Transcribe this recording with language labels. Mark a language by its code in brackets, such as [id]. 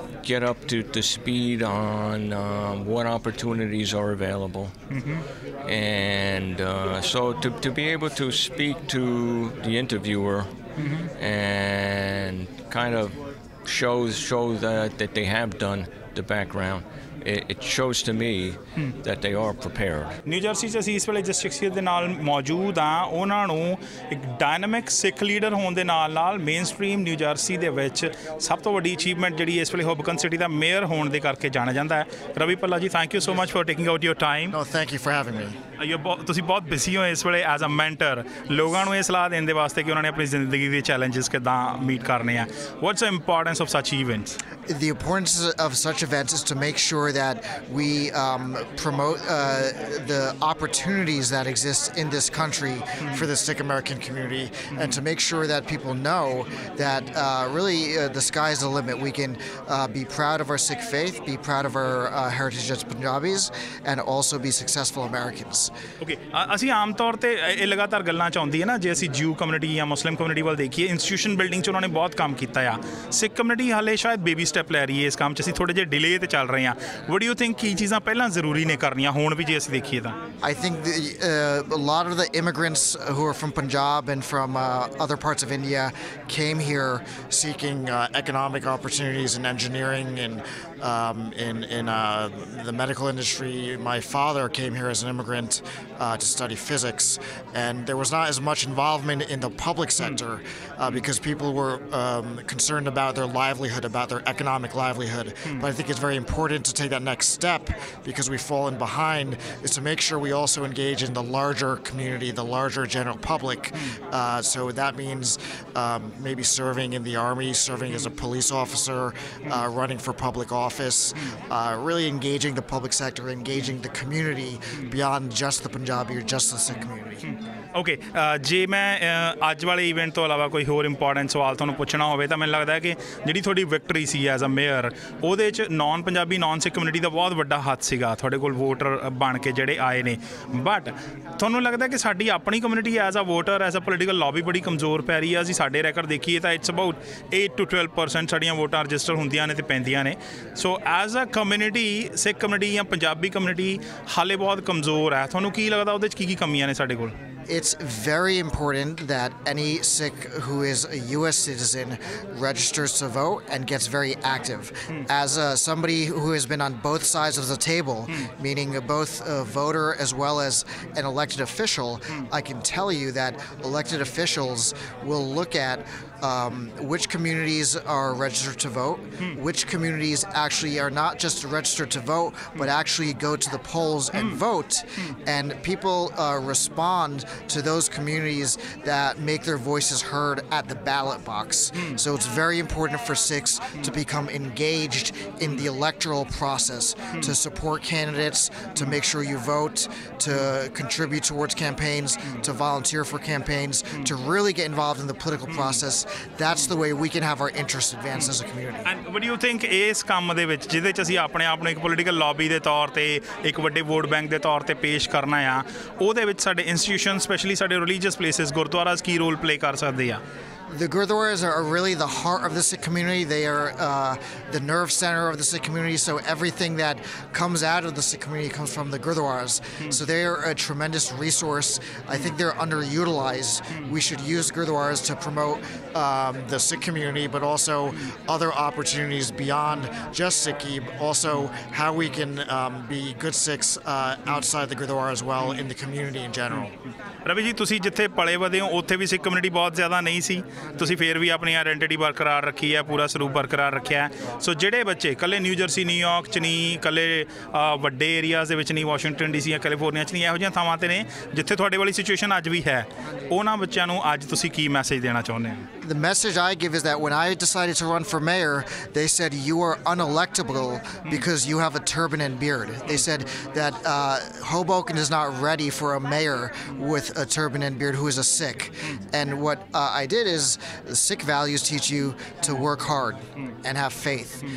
[en] Get up to speed on what opportunities are available, and so to be able to speak to the interviewer and kind of show that they have done the background. It shows to me that they are prepared. [pa] New jersey 'ਚ ਅਸੀਂ ਇਸ ਵੇਲੇ ਜਿਸ ਸ਼ਖਸੀਅਤ ਦੇ ਨਾਲ ਮੌਜੂਦ ਹਾਂ ਉਹਨਾਂ ਨੂੰ ਇੱਕ ਡਾਇਨਾਮਿਕ ਸਿੱਖ ਲੀਡਰ ਹੋਣ ਦੇ ਨਾਲ ਨਾਲ ਮੇਨ ਸਟਰੀਮ ਨਿਊ ਜਰਸੀ ਦੇ ਵਿੱਚ ਸਭ ਤੋਂ ਵੱਡੀ ਅਚੀਵਮੈਂਟ ਜਿਹੜੀ ਇਸ ਵੇਲੇ ਹੋਬਕਨ ਸਿਟੀ ਦਾ ਮੇਅਰ ਹੋਣ ਦੇ ਕਰਕੇ ਜਾਣਿਆ ਜਾਂਦਾ ਹੈ। [en] Ravi Bhalla ji, thank you so much for taking out your time. No, thank you for having me. [pa] ਤੁਸੀਂ ਬਹੁਤ ਬਿਜ਼ੀ ਹੋ ਇਸ ਵੇਲੇ [en] as a mentor [pa] ਲੋਕਾਂ ਨੂੰ ਇਹ ਸਲਾਹ ਦੇਣ ਦੇ ਵਾਸਤੇ ਕਿ ਉਹਨਾਂ ਨੇ ਆਪਣੀ ਜ਼ਿੰਦਗੀ ਦੇ ਚੈਲੰਜਸ ਕਿੱਦਾਂ ਮੀਟ ਕਰਨੇ ਆ। [en] What's the importance of such events? The importance of such events is to make sure that we promote the opportunities that exist in this country for the Sikh American community, and to make sure that people know that really the sky is the limit. We can be proud of our Sikh faith, be proud of our heritage as Punjabis, and also be successful Americans. [pa] Okay, ਅਸੀਂ ਆਮ ਤੌਰ ਤੇ ਇਹ ਲਗਾਤਾਰ ਗੱਲਾਂ ਚ ਆਉਂਦੀ ਹੈ ਨਾ, ਜੇ ਅਸੀਂ ਜਿਊ ਕਮਿਊਨਿਟੀ ਜਾਂ ਮੁਸਲਿਮ ਕਮਿਊਨਿਟੀ ਵੱਲ ਦੇਖੀਏ, ਇੰਸਟੀਟਿਊਸ਼ਨ ਬਿਲਡਿੰਗ 'ਚ ਉਹਨਾਂ ਨੇ ਬਹੁਤ ਕੰਮ ਕੀਤਾ ਆ। ਸਿੱਖ ਕਮਿਊਨਿਟੀ ਹਾਲੇ ਸ਼ਾਇਦ ਬੇਬੀ ਸਟੈਪ ਲੈ ਰਹੀ ਹੈ ਇਸ ਕੰਮ 'ਚ, ਅਸੀਂ ਥੋੜ੍ਹੇ ਜਿਹੇ ਡਿਲੇ ਤੇ ਚੱਲ ਰਹੇ ਹਾਂ। [en] what do you think [pa] ਕੀ ਚੀਜ਼ਾਂ ਪਹਿਲਾਂ ਜ਼ਰੂਰੀ ਨੇ ਕਰਨੀਆਂ ਹੁਣ ਵੀ ਜੇ ਅਸੀਂ ਦੇਖੀਏ ਤਾਂ? [en] I think a lot of the immigrants who are from Punjab and from other parts of India came here seeking economic opportunities in engineering and in the medical industry. My father came here as an immigrant to study physics, and there was not as much involvement in the public sector because people were concerned about their livelihood, about their economic livelihood. But I think it's very important to take that next step because we've fallen behind, is to make sure we also engage in the larger community, the larger general public. So that means maybe serving in the army, serving as a police officer, running for public office, really engaging the public sector, engaging the community beyond just the Punjabi or just the Sikh community. [pa] Okay, ਜੇ ਮੈਂ ਅੱਜ ਵਾਲੇ event ਤੋਂ ਇਲਾਵਾ ਕੋਈ ਹੋਰ important ਸਵਾਲ ਤੁਹਾਨੂੰ ਪੁੱਛਣਾ ਹੋਵੇ ਤਾਂ ਮੈਨੂੰ ਲੱਗਦਾ ਕਿ ਜਿਹੜੀ ਤੁਹਾਡੀ victory ਸੀ [en] as a mayor, [pa] ਉਹਦੇ 'ਚ ਨਾਨ ਪੰਜਾਬੀ ਨਾਨ ਸਿੱਖ ਕਮਿਊਨਿਟੀ ਦਾ ਬਹੁਤ ਵੱਡਾ ਹੱਥ ਸੀਗਾ ਤੁਹਾਡੇ ਕੋਲ ਵੋਟਰ ਬਣ ਕੇ ਜਿਹੜੇ ਆਏ ਨੇ। ਬਟ ਤੁਹਾਨੂੰ ਲੱਗਦਾ ਕਿ ਸਾਡੀ ਆਪਣੀ community [en] as a voter, as a political lobby [pa] ਬੜੀ ਕਮਜ਼ੋਰ ਪੈ ਰਹੀ ਹੈ? ਅਸੀਂ ਸਾਡੇ ਰੈਕਰਡ ਦੇਖੀਏ ਤਾਂ [en] it's about 8 to 12% [pa] ਸਾਡੀਆਂ ਵੋਟਾਂ ਰਜਿਸਟਰ ਹੁੰਦੀਆਂ ਨੇ ਤੇ ਪੈਂਦੀਆਂ ਨੇ। [en] so as a community, [pa] Sikh community ਜਾਂ ਪੰਜਾਬੀ ਕਮਿਊਨਿਟੀ ਹਾਲੇ ਬਹੁਤ ਕਮਜ਼ੋਰ ਹੈ। ਤੁਹਾਨੂੰ ਕੀ ਲੱਗਦਾ ਉਹਦੇ 'ਚ ਕੀ ਕਮੀਆਂ ਨੇ ਸਾਡੇ ਕੋਲ? [en] It's very important that any Sikh who is a U.S. citizen registers to vote and gets very active. As somebody who has been on both sides of the table, meaning both a voter as well as an elected official, I can tell you that elected officials will look at which communities are registered to vote, which communities actually are not just registered to vote, but actually go to the polls and vote. And people respond to those communities that make their voices heard at the ballot box. So it's very important for Sikhs to become engaged in the electoral process, to support candidates, to make sure you vote, to contribute towards campaigns, to volunteer for campaigns, to really get involved in the political process. That's the way we can have our interests advanced as a community. And what do you think [pa] ਇਸ ਕੰਮ ਦੇ ਵਿੱਚ ਜਿਹਦੇ 'ਚ ਅਸੀਂ ਆਪਣੇ ਆਪ ਨੂੰ ਇੱਕ ਪੋਲੀਟੀਕਲ ਲੌਬੀ ਦੇ ਤੌਰ ਤੇ, ਇੱਕ ਵੱਡੇ ਵੋਟ ਬੈਂਕ ਦੇ ਤੌਰ ਤੇ ਪੇਸ਼ ਕਰਨਾ ਆ, ਉਹਦੇ ਵਿੱਚ ਸਾਡੇ ਇੰਸਟੀਟਿਊਸ਼ਨ, ਸਪੈਸ਼ਲੀ ਸਾਡੇ ਰਿਲੀਜੀਅਸ ਪਲੇਸਿਸ, ਗੁਰਦੁਆਰਾਸ ਕੀ ਰੋਲ ਪਲੇ ਕਰ ਸਕਦੇ ਆ? [en] The Gurdwaras are really the heart of the Sikh community. They are the nerve center of the Sikh community. So everything that comes out of the Sikh community comes from the Gurdwaras. So they are a tremendous resource. I think they're underutilized. We should use Gurdwaras to promote the Sikh community, but also other opportunities beyond just Sikhi. Also, how we can be good Sikhs outside the Gurdwara as well in the community in general. [pa] Ravi ਜੀ, ਤੁਸੀਂ ਜਿੱਥੇ play ਵਧੇ ਹੋ ਉੱਥੇ ਵੀ ਸਿੱਖ community ਬਹੁਤ ਜ਼ਿਆਦਾ ਨਹੀਂ ਸੀ, ਤੁਸੀਂ ਫਿਰ ਵੀ ਆਪਣੀ ਆਇਡੈਂਟੀਟੀ ਬਰਕਰਾਰ ਰੱਖੀ ਹੈ, ਪੂਰਾ ਸਰੂਪ ਬਰਕਰਾਰ ਰੱਖਿਆ। ਸੋ ਜਿਹੜੇ ਬੱਚੇ ਇਕੱਲੇ ਨਿਊ ਜਰਸੀ, ਨਿਊਯਾਰਕ 'ਚ ਨਹੀਂ, ਇਕੱਲੇ ਵੱਡੇ ਏਰੀਆਜ਼ ਦੇ ਵਿੱਚ ਨਹੀਂ, ਵਾਸ਼ਿੰਗਟਨ DC ਜਾਂ ਕੈਲੀਫੋਰਨੀਆ 'ਚ ਨਹੀਂ, ਇਹੋ ਜਿਹੀਆਂ ਥਾਵਾਂ 'ਤੇ ਨੇ ਜਿੱਥੇ ਤੁਹਾਡੇ ਵਾਲੀ ਸਿਚੁਏਸ਼ਨ ਅੱਜ ਵੀ ਹੈ, ਉਹਨਾਂ ਬੱਚਿਆਂ ਨੂੰ ਅੱਜ ਤੁਸੀਂ ਕੀ ਮੈਸੇਜ ਦੇਣਾ ਚਾਹੁੰਦੇ ਹੋ? [en] The message I give is that when I decided to run for mayor, they said you are unelectable because you have a turban and beard. They said that Hoboken is not ready for a mayor with a turban and beard who is a Sikh. And what I did is because the Sikh values teach you to work hard and have faith.